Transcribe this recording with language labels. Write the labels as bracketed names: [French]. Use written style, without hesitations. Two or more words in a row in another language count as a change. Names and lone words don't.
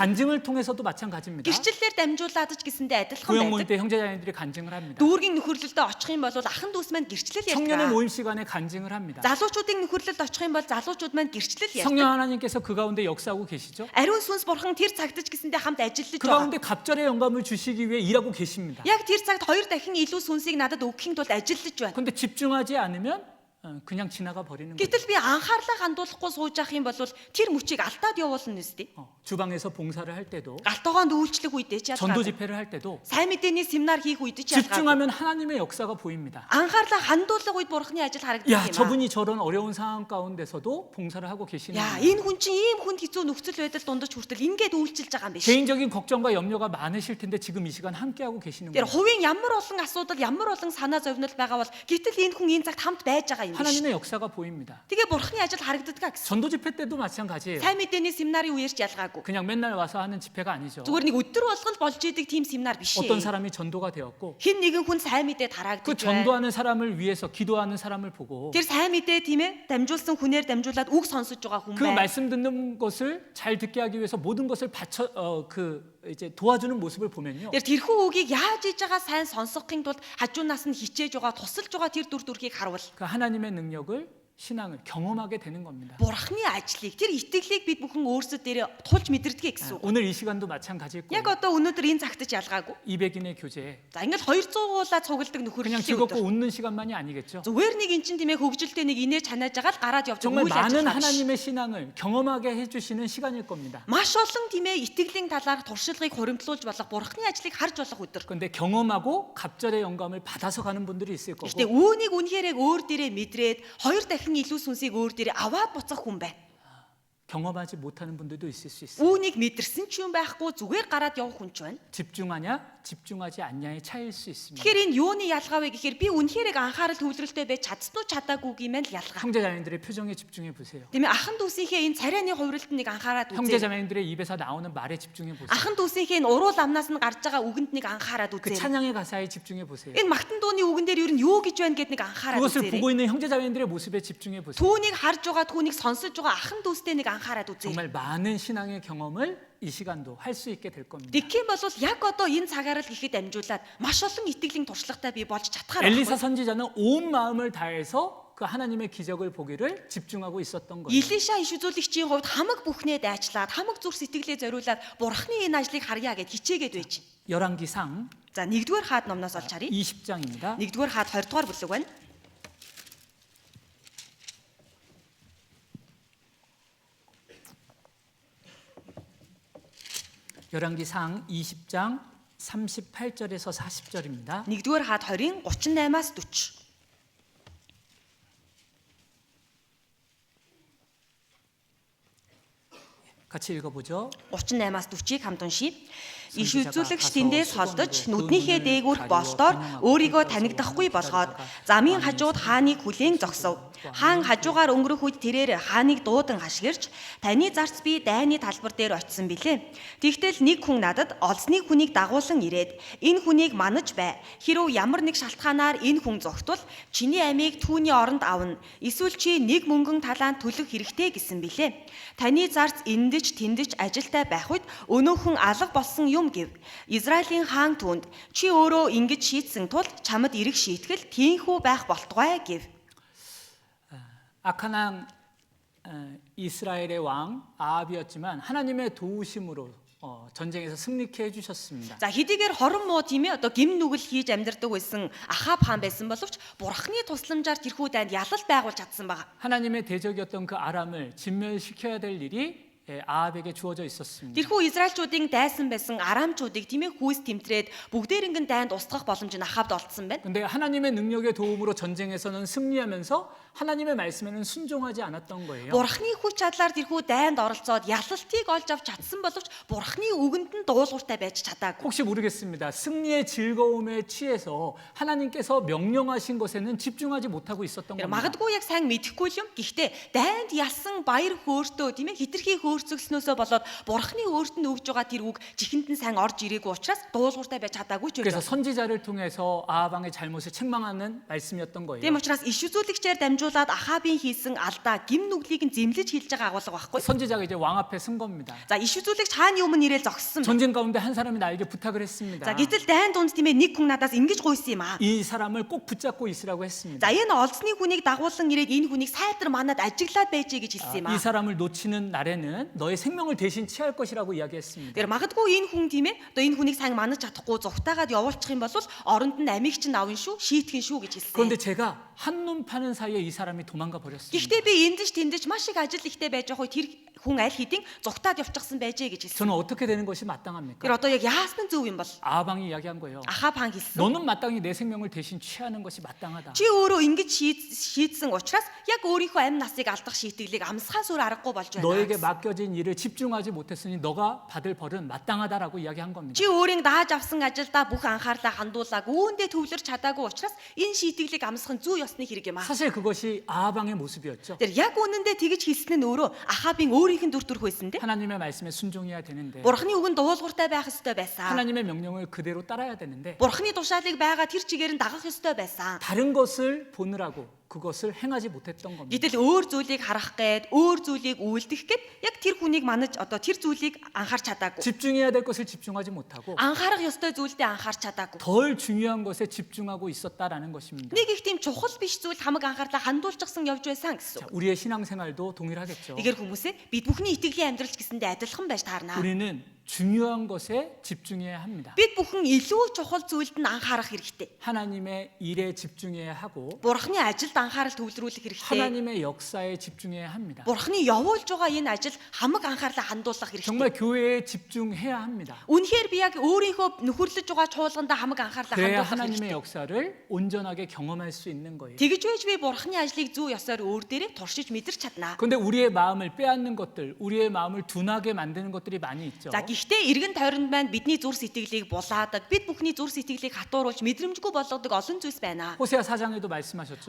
[Korean] 간증을 통해서도 마찬가지입니다. [Mongolian] Гэрчлэлээр дамжуулаад ч гэсэндээ адилхан [Korean] 구역 모임 [Mongolian] байдаг. [Korean] 때 형제자매들이 간증을 합니다. [Mongolian] Дүүргийн нөхөрлөлдөө очих юм бол ахын дүүс маань гэрчлэл [Korean] 청년의 [Mongolian] ярьдаг. [Korean] 모임 시간에 간증을 합니다. [Mongolian] Залуучуудын нөхөрлөлд очих юм бол залуучууд маань гэрчлэл [Korean] 성령 [Mongolian] ярьдаг. [Korean] 하나님께서 그 가운데 역사하고 계시죠. [Mongolian] Ариун сүнс Бурхан тэр цагт ч гэсэндээ хамт ажиллаж [Korean] 그 [Mongolian] байгаа. [Korean] 가운데 갑절의 영감을 주시기 위해 일하고 계십니다. [Mongolian] Яг тэр цагт хоёр дахин илүү сүнсийг надад өгөхийн тулд ажиллаж байна. [Korean] 근데 집중하지 않으면 그냥 지나가 버리는 거예요. [Mongolian] Гэтэл би анхаарлаа хандуулахгүй сууж явах юм бол тэр мөчийг алдаад явуулна үстэй. [Korean] 주방에서 봉사를 할 때도 [Mongolian] Галтогоонд үйлчлэх үедээ ч [Korean] 전도 [Mongolian] ялгаа. [Korean] 집회를 할 때도 [Mongolian] Сайн мэдээний семинар хийх үед ч ялгаа. [Korean] 집중하면 하나님의 역사가 보입니다. [Mongolian] Анхаарлаа хандуулах үед Бурхны ажил харагддаг [Korean] 야, [Mongolian] юм аа. [Korean] 저분이 저런 어려운 상황 가운데서도 봉사를 하고 계시는 [Mongolian] Яа, [Korean] 거예요. [Mongolian] энэ хүн чинь ийм хүнд хэцүү нөхцөл байдал дундаж хүртэл ингээд үйлчилж байгаа юм биш. [Korean] 개인적인 걱정과 염려가 많으실 텐데 지금 이 시간 함께 하고 계시는 [Mongolian] Тэр [Korean] 거예요. [Mongolian] хувийн ямар олон асуудал, ямар олон санаа зовнил байгаа бол гэтэл энэ хүн энэ цагт хамт байж байгаа юм биш. [Korean] 하나님의 역사가 보입니다. [Mongolian] Тэгээ Бурхны ажил харагддаг гэсэн. [Korean] 전도 집회 때도 마찬가지예요. [Mongolian] Сайн мэдээний семинарын үеэр ч ялгаагүй. [Korean] 그냥 맨날 와서 하는 집회가 아니죠. [Mongolian] Зүгээр нэг өдөр болгол болж идэг тийм семинар биш [Korean] 어떤 [Mongolian] ээ. [Korean] 사람이 전도가 되었고 [Mongolian] Хэн нэгэн хүн сайн мэдээ [Korean] 그 [Mongolian] тараагдаж байна. [Korean] 전도하는 사람을 위해서 기도하는 사람을 보고 [Mongolian] Тэр сайн мэдээ тийм ээ дамжуулсан хүнээр дамжуулаад үг сонсож байгаа хүн [Korean] 그 [Mongolian] байна. [Korean] 말씀 듣는 것을 잘 듣게 하기 위해서 모든 것을 바쳐 이제 도와주는 모습을 보면요. [Mongolian] Тэр тэрхүү үгийг яаж хийж байгаа сайн сонсохын тулд хажуунаас нь хичээж байгаа, тусалж байгаа тэр дүр төрхийг харуул. [Korean] 그 하나님의 능력을 신앙을 경험하게 되는 겁니다. [Mongolian] Бурхны ажлыг, тэр итгэлийг бид бүхэн өөрсдөө дээрээ тулж мэдэрдэг гэсэн үг. [Korean] 오늘 이 시간도 마찬가지일 [Mongolian] Яг [Korean] 거예요. [Mongolian] одоо өнөөдөр энэ цагт ч ялгаагүй. [Korean] 200인의 교제 [Mongolian] За ингээд 200-уулаа цугладаг [Korean] 그냥 [Mongolian] нөхөрлөлийн [Korean] 즐겁고 [Mongolian] өдөр. [Korean] 웃는 시간만이 아니겠죠. [Mongolian] Зүгээр нэг эн чин тийм ээ хөгжилтэй нэг инээж ханаад байгаа л гараад явж [Korean] 정말 [Mongolian] үйл [Korean] 많은 [Mongolian] ажиллагаа. [Korean] 하나님의 신앙을 경험하게 해주시는 시간일 겁니다. [Mongolian] Маш олон тийм ээ итгэлийн талаар туршлагыг хуримтлуулж болох Бурхны ажлыг харж болох өдөр. [Korean] 그런데 경험하고 갑절의 영감을 받아서 가는 분들이 있을 거고 [Mongolian] Гэхдээ үүнийг үнэхэрэг өөр дээрээ мэдрээд хоёр дахин илүү сүнсийг өөр дээрээ аваад буцах хүн байна. [Korean] 경험하지 못하는 분들도 있을 수 있어요. [Mongolian] Үүнийг мэдэрсэн ч юм байхгүй зүгээр гараад явах хүн ч байна. [Korean] 집중하냐 집중하지 않냐의 차이일 수 있습니다. [Mongolian] Тэгэхээр энэ юуны ялгаа вэ гэхээр би үнэхэрэг анхаарал төвлөрөлтэй байж чадсан уу чадаагүйгийн мэн л ялгаа. [Korean] 형제자매들의 표정에 집중해 보세요. [Mongolian] Тийм ээ ахан дүүсийнхээ энэ царайны хувиралтыг анхаарад үзье. [Korean] 형제자매들의 입에서 나오는 말에 집중해 보세요. [Mongolian] Ахан дүүсийнхээ энэ уруул амнаас нь гарч байгаа үгэнд нэг анхаарад [Korean] 그 [Mongolian] үзье. [Korean] 찬양의 가사에 집중해 보세요. [Mongolian] Энэ магтан дууны үгэн дээр юу нь юу гэж байна гэд нэг анхаарад [Korean] 그것을 [Mongolian] үзье. [Korean] 보고 있는 형제자매들의 모습에 집중해 보세요. [Mongolian] Түүнийг харж байгаа, түүнийг сонсож байгаа ахан дүүстэй нэг анхаарад үзье. [Korean] 정말 많은 신앙의 경험을 이 시간도 할 수 있게 될 겁니다. [Mongolian] Тэгэх юм бол яг одоо энэ цагаар л гэхэд дамжуулаад маш олон итгэлийн туршлагатай би болж чадхаар [Korean] 엘리사 [Mongolian] байна. [Korean] 선지자는 온 마음을 다해서 그 하나님의 기적을 보기를 집중하고 있었던 거예요. [Mongolian] Илиша иш үзүүлэгчийн хувьд хамаг бүхнээ дайчлаад, хамаг зүрх сэтгэлээ зориулаад Бурхны энэ ажлыг харьяа гэд хичээгээд байж. [Korean] 열왕기상 [Mongolian] За 1-р хаад номноос олж харъя. [Korean] 20장입니다. [Mongolian] 1-р хаад 20-р бүлэг байна. [Korean] 열왕기상 20장 38절에서 40절입니다. [Mongolian] 1-р хаад 20-ын 38-аас 40. [Korean] 같이 읽어보죠. [Mongolian] 38-аас 40-ыг хамт уншийе. Иш үзүүлэгч тэндээс холдож нүднийхээ дээгүүрх болтоор өөрийгөө танигдахгүй болгоод замын хажууд хааныг хүлээн зогсов. Хаан хажуугаар өнгөрөх үед тэрээр хааныг дуудан хашгирч таны зарц би дайны талбар дээр очисон билээ. Тэгтэл нэг хүн надад олзны хүнийг дагуулсан ирээд энэ хүнийг манаж бай. Хэрв ямар нэг шалтгаанаар энэ хүн зогтвол чиний амийг түүний оронд авна. Эсвэл чи нэг мөнгөн талаанд төлөх хэрэгтэй гэсэн билээ. Таны зарц эндэж тэндэж ажилтай байх үед өнөөхөн алга болсон юм гэв. Израилийн хаан түүнд чи өөрөө ингэж шийтсэн тул чамд ирэх шийтгэл тийхүү байх болтугай гэв. [Korean] 악한 왕 이스라엘의 왕 아합이었지만 하나님의 도우심으로 전쟁에서 승리케 해주셨습니다. [Mongolian] За хэдийгээр хорон муу тийм ээ одоо гим нүгэл хийж амьдардаг байсан Ахаб хаан байсан боловч Бурхны тусламжаар тэрхүү дайнд ялалт байгуулж чадсан байгаа. [Korean] 하나님의 대적이었던 그 아람을 진멸시켜야 될 일이 아합에게 주어져 있었습니다. [Mongolian] Тэрхүү Израильчуудын дайсан байсан арамчуудыг тийм ээ хүүс тэмтрээд бүгдээрингийн дайнд устгах боломж нь Ахабд олдсон байна. [Korean] 근데 하나님의 능력의 도움으로 전쟁에서는 승리하면서 하나님의 말씀에는 순종하지 않았던 거예요. [Mongolian] Бурхны хүч чадлаар тэрхүү дайнд оролцоод ялалтыг олж авч чадсан боловч Бурхны үгэнд нь дуулууртай байж чадаагүй. [Korean] 혹시 모르겠습니다. 승리의 즐거움에 취해서 하나님께서 명령하신 것에는 집중하지 못하고 있었던 겁니다. [Mongolian] Магадгүй яг сайн мэдэхгүй л юм. Гэхдээ дайнд ялсан баяр хөөртөө тийм ээ хитрхи хөөртөө өөрчлөгснөөсөө болоод Бурхны өөрт нь өгж байгаа тэр үг чихэнд нь сайн орж ирээгүй учраас дуулууртай байж чадаагүй ч [Korean] 그래서 [Mongolian] гэж. [Korean] 선지자를 통해서 아합왕의 잘못을 책망하는 말씀이었던 거예요. [Mongolian] Тийм учраас иш үзүүлэгчээр дамжуулаад Ахабын хийсэн алдаа гим нүглийг нь зэмлэж хэлж байгаа агуулга байхгүй. [Korean] 선지자가 이제 왕 앞에 선 겁니다. [Mongolian] За иш үзүүлэгч хааны өмнө ирэл зогссон. [Korean] 전쟁 가운데 한 사람이 나에게 부탁을 했습니다. [Mongolian] За гэтэл дайн дунд тийм ээ нэг хүн надаас ингэж гуйсан юм аа. [Korean] 이 사람을 꼭 붙잡고 있으라고 했습니다. [Mongolian] За энэ олзны хүнийг дагуулсан ирээд энэ хүнийг сайдар манад ажиглаад байжээ гэж хэлсэн юм [Korean] 이 [Mongolian] аа. [Korean] 사람을 놓치는 날에는 너의 생명을 대신 취할 것이라고 이야기했습니다. [Mongolian] Тэр магадгүй энэ хүн тийм ээ одоо энэ хүнийг сайн манаж чадахгүй зүгтаагаад явуулчих юм бол оронд нь амийг чинь авна шүү, шийтгэн шүү гэж [Korean] 그런데 [Mongolian] хэлсэн. [Korean] 제가 한눈 파는 사이에 이 사람이 도망가 버렸습니다. [Mongolian] Гэхдээ би эндэж тэндэж маш их ажил ихтэй байж байгаа тэр хүн аль хэдийн зүгтаад явчихсан байжээ гэж хэлсэн. [Korean] 저는 어떻게 되는 것이 마땅합니까? [Mongolian] Тэр одоо яг яасан нь зөв юм бол [Korean] 아합왕이 이야기한 거예요. [Mongolian] Ахаб хаан хэлсэн. [Korean] 너는 마땅히 내 생명을 대신 취하는 것이 마땅하다. [Mongolian] Чи өөрөө ингэж шийдсэн учраас яг өөрийнхөө амь насыг алдах шийтгэлийг амсахаас өөр аргагүй болж [Korean] 너에게 [Mongolian] байна. [Korean] 맡겨진 일을 집중하지 못했으니 너가 받을 벌은 마땅하다라고 이야기한 겁니다. [Mongolian] Чи өөрийн дааж авсан ажилдаа бүх анхаарлаа хандуулааг үүндээ төвлөрч чадаагүй учраас энэ шийтгэлийг амсах нь зүй ёсны хэрэг юм аа. [Korean] 사실 그것이 아합왕의 모습이었죠. [Mongolian] Тэр яг үнэндээ тэгж хэлсэн нь өөрөө Ахабын өөрийнх нь дүр төрх байсан дээ. [Korean] 하나님의 말씀에 순종해야 되는데 [Mongolian] Бурхны үгэнд дуулууртай байх ёстой байсан. [Korean] 하나님의 명령을 그대로 따라야 되는데 [Mongolian] Бурхны тушаалыг байгаа тэр чигээр нь дагах ёстой байсан. [Korean] 다른 것을 보느라고 그것을 행하지 못했던 겁니다. [Mongolian] Гэтэл өөр зүйлийг харах гээд, өөр зүйлийг үйлдэх гээд яг тэр хүнийг манаж одоо тэр зүйлийг анхаарч чадаагүй. [Korean] 집중해야 될 것을 집중하지 못하고 [Mongolian] Анхаарах ёстой зүйлдээ анхаарч чадаагүй. [Korean] 덜 중요한 것에 집중하고 있었다라는 것입니다. [Mongolian] Нэг их тийм чухал биш зүйл хамаг анхаарлаа хандуулчихсан явж байсан [Korean] 자, [Mongolian] гэсэн. [Korean] 우리의 신앙생활도 동일하겠죠. [Mongolian] Эгээр хүмүүсээ бид бүхний итгэлийн амьдрал ч гэсэндээ адилхан байж таарна. [Korean] 우리는 중요한 것에 집중해야 합니다. [Mongolian] Бид бүхэн илүү чухал зүйлд нь анхаарах хэрэгтэй. [Korean] 하나님의 일에 집중해야 하고 [Mongolian] Бурхны ажилд анхаарал төвлөрүүлэх хэрэгтэй. [Korean] 하나님의 역사에 집중해야 합니다. [Mongolian] Бурхны явуулж байгаа энэ ажил хамаг анхаарлаа хандуулах хэрэгтэй. [Korean] 정말 교회에 집중해야 합니다. [Mongolian] Үнэхээр би яг өөрийнхөө нөхөрлөж байгаа чуулгандаа хамаг анхаарлаа [Korean] 그래야 [Mongolian] хандуулах [Korean] 하나님의 [Mongolian] хэрэгтэй. [Korean] 역사를 온전하게 경험할 수 있는 거예요. [Mongolian] Тэгж байж би Бурхны ажлыг зүү ёсоор өөр дээрээ туршиж мэдэрч чаднаа. [Korean] 그런데 우리의 마음을 빼앗는 것들, 우리의 마음을 둔하게 만드는 것들이 많이 있죠. [Mongolian] За гэхдээ эргэн тойронд маань бидний зүр сэтгэлийг булаадаг, бид бүхний зүр сэтгэлийг хатууруулж мэдрэмжгүй болгодог олон зүйлс байна. [Korean] 호세아 4장에도 말씀하셨죠.